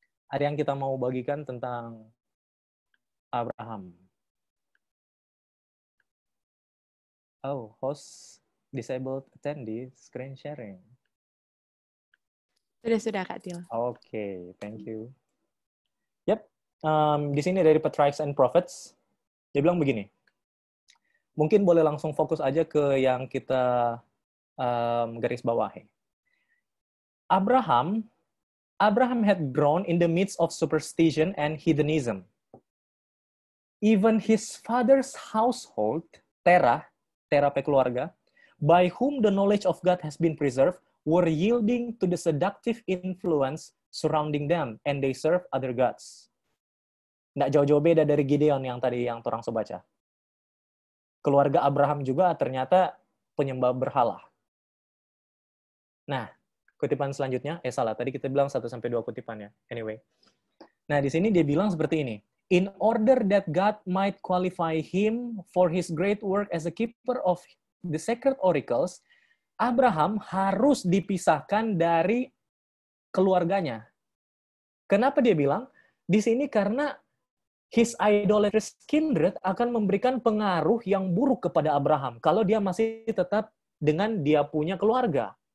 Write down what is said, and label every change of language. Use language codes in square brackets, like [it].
[id] Ada yang kita mau bagikan tentang Abraham. [en] Oh, host disabled attendee screen sharing. [id] Sudah Kak Til. Oke, [en] thank you. Yep, [id] di sini dari Patriarchs and Prophets, dia bilang begini. Mungkin boleh langsung fokus aja ke yang kita garis bawahi. [en] Abraham had grown in the midst of superstition and heathenism. Even his father's household, Terah keluarga, by whom the knowledge of God has been preserved, were yielding to the seductive influence surrounding them, and they serve other gods. [id] Nggak jauh-jauh beda dari Gideon yang tadi yang orang baca. Keluarga Abraham juga ternyata penyembah berhala. Nah, kutipan selanjutnya, tadi kita bilang 1-2 kutipan ya. [en] Anyway. [id] Nah, di sini dia bilang seperti ini. [en] In order that God might qualify him for his great work as a keeper of the sacred oracles, Abraham [id] harus dipisahkan dari keluarganya. Kenapa dia bilang? Di sini karena [en] his idolatrous kindred [id] akan memberikan pengaruh yang buruk kepada Abraham kalau dia masih tetap dengan dia punya keluarga.